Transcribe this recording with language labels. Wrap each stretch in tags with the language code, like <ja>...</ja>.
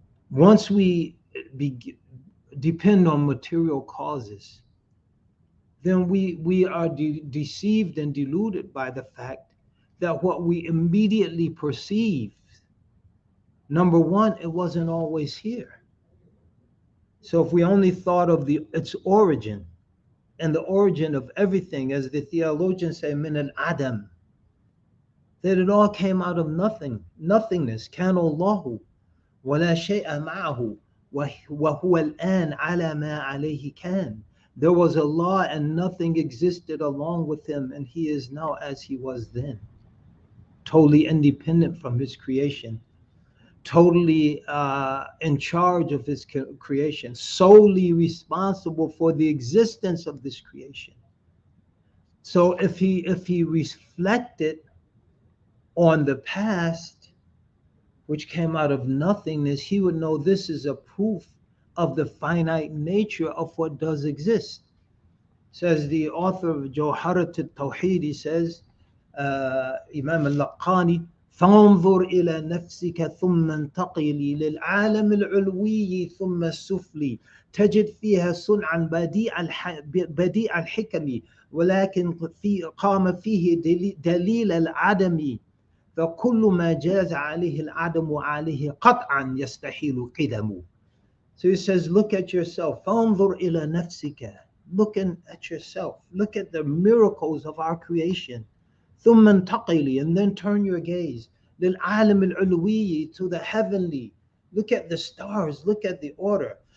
<en>Once we depend on material causes, then we are deceived and deluded by the fact that what we immediately perceive, number one, it wasn't always here. So if we only thought of its origin, and the origin of everything, as the theologians say,</en> <ar>min al-adam,</ar> <en>that it all came out of nothingness.</en> <ar>كان الله ولا شيء معه وهو الآن على ما عليه كان.</ar> <en>There was Allah and nothing existed along with him, and he is now as he was then. Totally independent from his creation, totally in charge of his creation, solely responsible for the existence of this creation. So if he reflected on the past, which came out of nothingness, he would know this is a proof of the finite nature of what does exist. Says the author of Jawharat al-Tawheed, he says, Imam al-Laqani,</en> <ar>فانظر إلى نفسك ثم انتقلي للعالم العلوي ثم السفلي تجد فيها صنعا بديع الحكم ولكن قام فيه دليل العدم فكل ما جاز عليه العدم وعليه قطعا يستحيل قدم.</ar> <en>So he says, look at yourself.</en> <ar>فَانظُرْ إِلَى نَفْسِكَ.</ar> <en>Looking at yourself. Look at the miracles of our creation.</en> <ar>ثُمَّ انْتَقِلِي.</ar> <en>And then turn your gaze.</en> <ar>لِلْعَالَمِ الْعُلْوِيِّ.</ar> <en>To the heavenly. Look at the stars. Look at the order.</en>